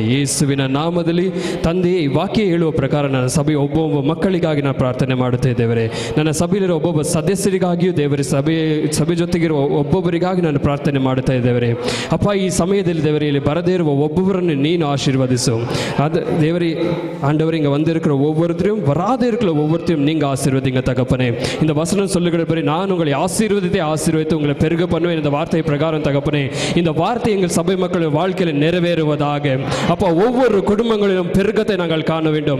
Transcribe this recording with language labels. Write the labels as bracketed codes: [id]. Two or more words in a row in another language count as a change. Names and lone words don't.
[kn] ಯೇಸುವಿನ ನಾಮದಲ್ಲಿ ತಂದೆ, ಈ ವಾಕ್ಯ ಹೇಳುವ ಪ್ರಕಾರ ನನ್ನ ಸಭೆಯ ಒಬ್ಬೊಬ್ಬ ಮಕ್ಕಳಿಗಾಗಿ ನಾನು ಪ್ರಾರ್ಥನೆ ಮಾಡುತ್ತಾ ಇದ್ದೇವೆ. ನನ್ನ ಸಭೆಯಲ್ಲಿರೋ ಒಬ್ಬೊಬ್ಬ ಸದಸ್ಯರಿಗಾಗಿಯೂ ದೇವರೇ, ಸಭೆ ಜೊತೆಗಿರುವ ಒಬ್ಬೊಬ್ಬರಿಗಾಗಿ ನಾನು ಪ್ರಾರ್ಥನೆ ಮಾಡುತ್ತಾ ಇದ್ದೇವೆ. ಅಪ್ಪ, ಈ ಸಮಯದಲ್ಲಿ ದೇವರೇ, ಇಲ್ಲಿ ಬರದೇ ಇರುವ ಒಬ್ಬೊಬ್ಬರನ್ನು ನೀನು ಆಶೀರ್ವದಿಸು. ಅದು ದೇವರೇ [ta] ஆண்டவர் இங்கே வந்திருக்கிற ஒவ்வொருத்தரையும் வராத இருக்கிற ஒவ்வொருத்தையும் நீங்கள் ஆசீர்வதிங்க தகப்பனே. இந்த வசனம் சொல்லுகிறபடி நான் உங்களை ஆசீர்வதித்து உங்களை பெருக பண்ணுவேன் இந்த வார்த்தை பிரகாரம் தகப்பனே. இந்த வார்த்தை எங்கள் சபை மக்களின் வாழ்க்கையில் நிறைவேறுவதாக. அப்போ ஒவ்வொரு குடும்பங்களிலும் பெருக்கத்தை நாங்கள் காண வேண்டும்.